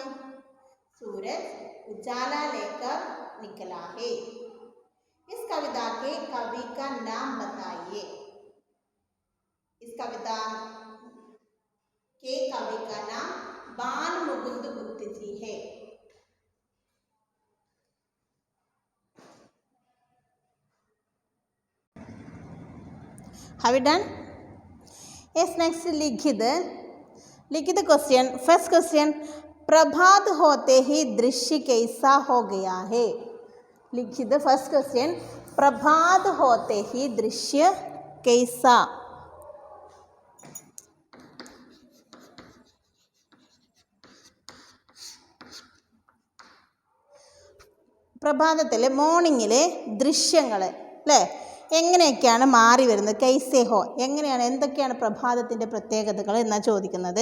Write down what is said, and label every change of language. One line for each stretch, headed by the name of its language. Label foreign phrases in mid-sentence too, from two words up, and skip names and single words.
Hindi: सूरज उजाला लेकर निकला है. इस कविता के कवि का नाम बताइए. इस कविता के कवि का नाम बाल मुकुंद गुप्त जी है।
English: Have you done? Yes, next लिखित क्वेश्चन। first question,
Hindi: प्रभात होते ही दृश्य कैसा हो गया है। लिखित
English: first question,
Hindi: प्रभात होते ही दृश्य कैसा।
Malayalam: പ്രഭാതത്തിലെ മോർണിംഗിലെ ദൃശ്യങ്ങൾ അല്ലേ എങ്ങനെയൊക്കെയാണ് മാറി വരുന്നത്,
Hindi: कैसे हो,
Malayalam: എങ്ങനെയാണ്, എന്തൊക്കെയാണ് പ്രഭാതത്തിൻ്റെ പ്രത്യേകതകൾ എന്നാണ് ചോദിക്കുന്നത്.